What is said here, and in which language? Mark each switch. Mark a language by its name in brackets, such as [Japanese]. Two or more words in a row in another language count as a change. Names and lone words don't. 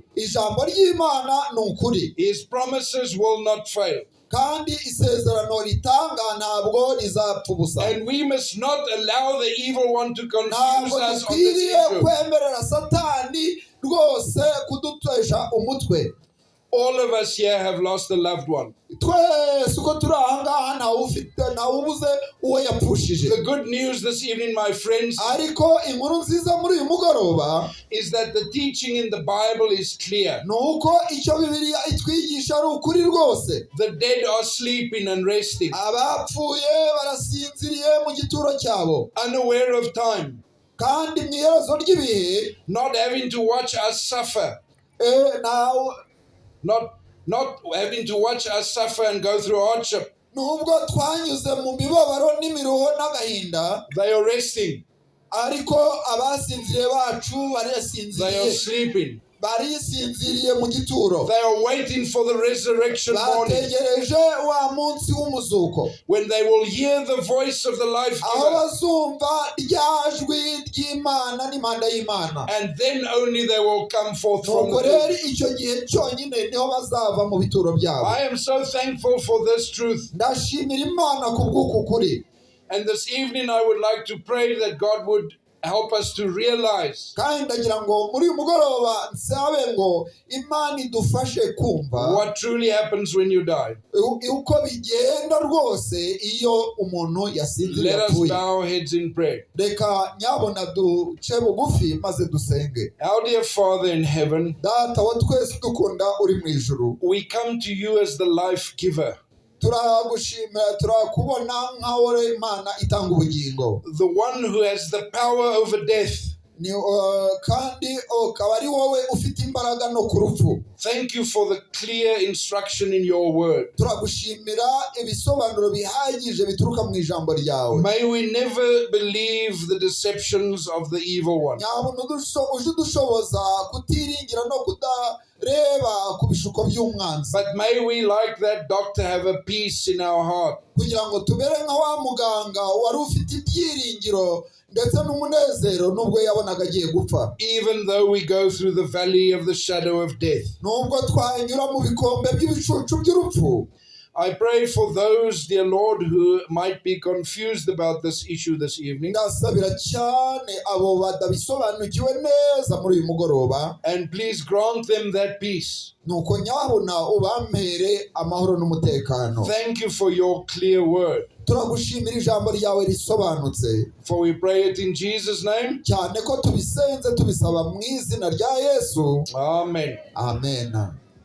[Kinyarwanda] Ijambo ry'Imana ni ukuri. [English] His promises will not fail. [Kinyarwanda] Kandi isezerano ritanga ntabwo rizapfa ubusa. [English] And we must not allow the evil one to confuse us on this issue. [Kinyarwanda] Kwemerera Satani rwose kudutesha umutwe. [English] All of us here have lost a loved one. [Kinyarwanda] Twese uko turi aha ngaha ntawe ubuze uwo yapfushije. [English] The good news this evening, my friends, [Kinyarwanda] ariko inkuru nziza muri uyu mugoroba, [English] is that the teaching in the Bible is clear. [Kinyarwanda] Nuko icyo Bibiliya itwigisha ari ukuri rwose. [English] The dead are sleeping and resting, [Kinyarwanda] abapfuye barasinziriye mu gituro cyabo, [English] unaware of time, [Kinyarwanda] kandi mu iherezo ry'ibihe, [English] not having to watch us suffer. Not having to watch us suffer and go through hardship. [Kinyarwanda] Nubwo twanyuze mu mibabaro n'imiruho n'agahinda, [English] they are resting. [Kinyarwanda] Ariko abasinziriye bacu barasinziriye. [English] They are sleeping. [Kinyarwanda] Barisinziriye mu gituro. [English] They are waiting for the resurrection morning, [Kinyarwanda] bategereje wa munsi w'umuzuko, [English] when they will hear the voice of the life [Kinyarwanda] aho [English] giver, [Kinyarwanda] bazumva ryajwi ry'Imana n'impanda y'Imana, [English] and then only they will come forth from [Kinyarwanda] nuko [English] the [Kinyarwanda] rero [English] dead. [Kinyarwanda] icyo gihe cyonyine niho bazava mu bituro byabo. [English] I am so thankful for this truth. [Kinyarwanda] Ndashimira Imana kubw'uku kuri. [English] And this evening I would like to pray that God would help us to realize [Kinyarwanda] kandi ndagira ngo muri uyu mugoroba nsabe ngo Imana idufashe kumva [English] what truly happens when you die. [Kinyarwanda] uko bigenda rwose iyo umuntu yasinziriye [English] Let us [Kinyarwanda] apfuye. [English] bow our heads in prayer. [Kinyarwanda] Reka nyabona duce bugufi maze dusenge. [English] Our dear Father in heaven, [Kinyarwanda] Data wa twese dukunda uri mu ijuru, [English] we come to you as the life giver, [Kinyarwanda] turagushimira, turakubona nkaho Imana itanga ubugingo, [English] the one who has the power over death. [Kinyarwanda] kandi ukaba ari wowe ufite imbaraga no ku rupfu. [English] Thank you for the clear instruction in your word. [Kinyarwanda] Turagushimira ibisobanuro bihagije bituruka mu ijambo ryawe. [English] May we never believe the deceptions of the evil one. [Kinyarwanda] Nyabona uje udushoboza kutiringira no kudareba ku bishuko by'umwanzi. [English] But may we, like that doctor, have a peace in our heart. [Kinyarwanda] Kugira ngo tubere nka wa muganga wari ufite ibyiringiro ndetse n'umunezero nubwo yabonaga agiye gupfa. [English] Even though we go through the valley of the shadow of death. [Kinyarwanda] Nubwo twanyura mu bikombe by'ibicucu by'urupfu. [English] I pray for those, dear Lord, who might be confused about this issue this evening. [Kinyarwanda] Ndasabira cyane abo badabisobanukiwe neza muri uyu mugoroba. [English] And please grant them that peace. [Kinyarwanda] Nuko nyabona ubampere amahoro n'umutekano. [English] Thank you for your clear word. [Kinyarwanda] Turagushimira ijambo ryawe risobanutse. [English] For we pray it in Jesus' name. [Kinyarwanda] Cyane ko tubisenze tubisaba mu izina rya Yesu. Amen. Amen.